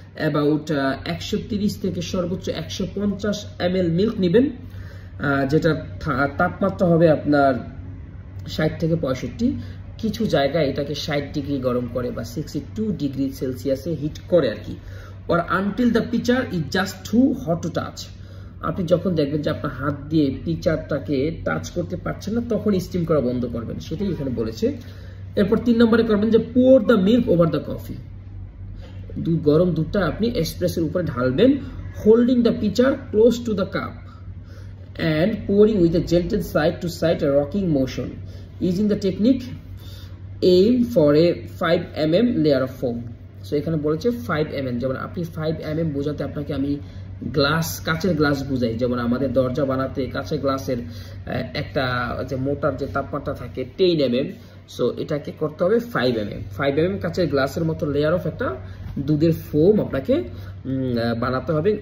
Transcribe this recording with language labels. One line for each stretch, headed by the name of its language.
Bangla: About 130 থেকে সর্বোচ্চ 150 ml milk নেবেন, যেটা তাপমাত্রা হবে আপনার 60 থেকে 65। কিছু জায়গায় এটাকে 60 ডিগ্রি গরম করে, বা 62 ডিগ্রি সেলসিয়াসে হিট করে আর কি।
English: or until the pitcher is just too hot to touch।
Bangla: আপনি যখন দেখবেন যে আপনার হাত দিয়ে পিচারটাকে টাচ করতে পারছেন না, তখন স্টিম করা বন্ধ করবেন, সেটাই এখানে বলেছে। এরপর 3 নম্বরে করবেন যে
English: pour the milk over the coffee।
Bangla: গরম দুধটা আপনি এসপ্রেসোর উপরে ঢালবেন,
English: holding the pitcher close to the cup and pouring with a gentle side to side rocking motion using the technique aim for a 5 mm layer of foam।
Bangla: So এখানে বলেছে 5 mm, যেমন আপনি 5 mm বোঝাতে আপনাকে আমি গ্লাস, কাচের glass বুঝাই। যেমন আমাদের দরজা বানাতে কাচের গ্লাসের একটা যে মোটার যে তাপমাত্রা থাকে 10 mm, সো এটাকে করতে হবে 5 mm। 5 mm কাচের গ্লাসের মতো লেয়ার অফ একটা দুধের ফোম আপনাকে বানাতে হবে।